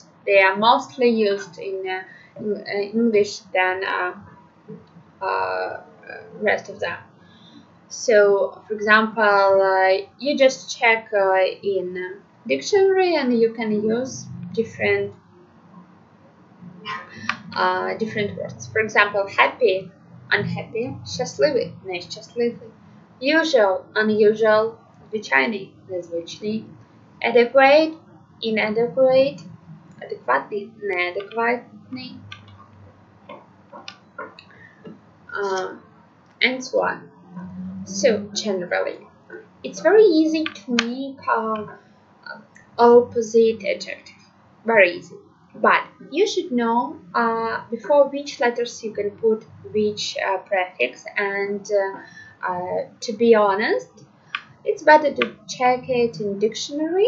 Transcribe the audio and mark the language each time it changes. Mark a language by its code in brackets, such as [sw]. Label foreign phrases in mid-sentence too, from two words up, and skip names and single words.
[en] They are mostly used in English than rest of them. So, for example, you just check in dictionary and you can use different words. For example, happy, unhappy, [uk] щасливий, нещасливий, [en] usual, unusual, [uk] звичайний, незвичний, [en] adequate, inadequate, [uk] адекватний, неадекватний, [en] and so on. So generally, it's very easy to make opposite adjective. Very easy. But you should know before which letters you can put which prefix, and to be honest, it's better to check it in dictionary.